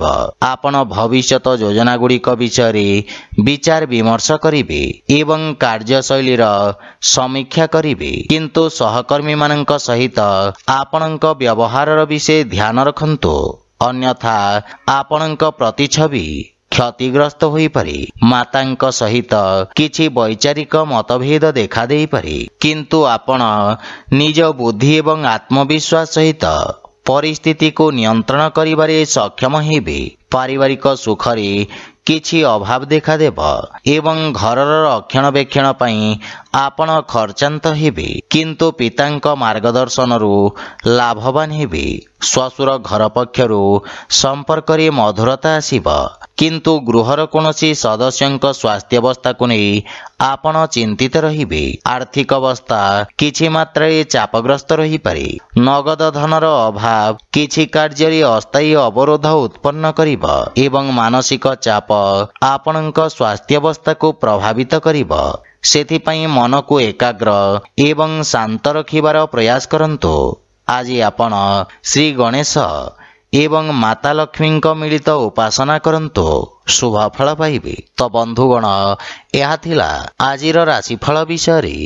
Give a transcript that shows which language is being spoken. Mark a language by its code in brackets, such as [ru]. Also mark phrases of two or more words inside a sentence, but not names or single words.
[or] ଆପଣ ଭବିଷ୍ୟତ ଯୋଜନା ଗୁଡ଼ିକ ବିଷୟ ରେ ବିଚାର ବିମର୍ଶ କରିବେ ଏବଂ କାର୍ଯ୍ୟଶୈଳୀର ସମୀକ୍ଷା କରିବେ କିନ୍ତୁ ସହକର୍ମୀ ମାନଙ୍କ ସହିତ ଆପଣଙ୍କ ବ୍ୟବହାରର ବିଷୟ ଧ୍ୟାନ ରଖନ୍ତୁ ଅନ୍ୟଥା ଆପଣଙ୍କ ପ୍ରତିଛବି କ୍ଷତିଗ୍ରସ୍ତ ହୋଇ ପାରେ। ମାତାଙ୍କ ସହିତ କିଛି ବୈଚାରିକ ମତଭେଦ ଦେଖା ଦେଇ ପାରେ କିନ୍ତୁ ଆପଣ ନିଜ ବୁଦ୍ଧି ଏବଂ ଆତ୍ମବିଶ୍ୱାସ ସହିତ ପରିସ୍ଥିତି କୁ ନିୟନ୍ତ୍ରଣ କରିବାରେ ସକ୍ଷମ ହେବେ। ପାରିବାରିକ ସୁଖରେ କିଛି ଅଭାବ ଦେଖା ଦେବ ଏବଂ ଘରର ରକ୍ଷଣାବେକ୍ଷଣ ପାଇଁ ଆପଣ ଖର୍ଚ୍ଚାନ୍ତ ହେବେ କିନ୍ତୁ ପିତାଙ୍କ ମାର୍ଗଦର୍ଶନରୁ ଲାଭବାନ ହେବେ। ଶ୍ୱଶୁର ଘର ପକ୍ଷରୁ ସମ୍ପର୍କ ରେ ମଧୁରତା ଆସିବ କିନ୍ତୁ ଗୃହର କୌଣସି ସଦସ୍ୟଙ୍କ ସ୍ୱାସ୍ଥ୍ୟାବସ୍ଥା କୁ ନେଇ ଆପଣ ଚିନ୍ତିତ ରହିବେ। ଆର୍ଥିକ ଅବସ୍ଥା କିଛି ମାତ୍ରା ଚାପଗ୍ରସ୍ତ ରହି ପାରେ। ନଗଦ ଧନର ଅଭାବ କିଛି କାର୍ଯ୍ୟ ରେ ଅସ୍ଥାୟୀ ଅବରୋଧ ଉତ୍ପନ୍ନ କରିବ ଏବଂ ମାନସିକ ଚାପ ଆପଣଙ୍କ ସ୍ୱାସ୍ଥ୍ୟାବସ୍ଥା କୁ ପ୍ରଭାବିତ କରିବ। ସେଥିପାଇଁ ମନ କୁ ଏକାଗ୍ର ଏବଂ ଶାନ୍ତ ରଖିବାର ପ୍ରୟାସ କରନ୍ତୁ। ଆଜି ଆପଣ ଶ୍ରୀ ଗଣେଶ ଏବଂ ମାତା ଲକ୍ଷ୍ମୀ ମିଳିତ ଉପାସନା କରନ୍ତୁ ଶୁଭ ଫଳ ପାଇବେ। ତ ବନ୍ଧୁଗଣ ଏହ ଥିଲା ଆଜିର ରାଶିଫଳ ବିଷୟ।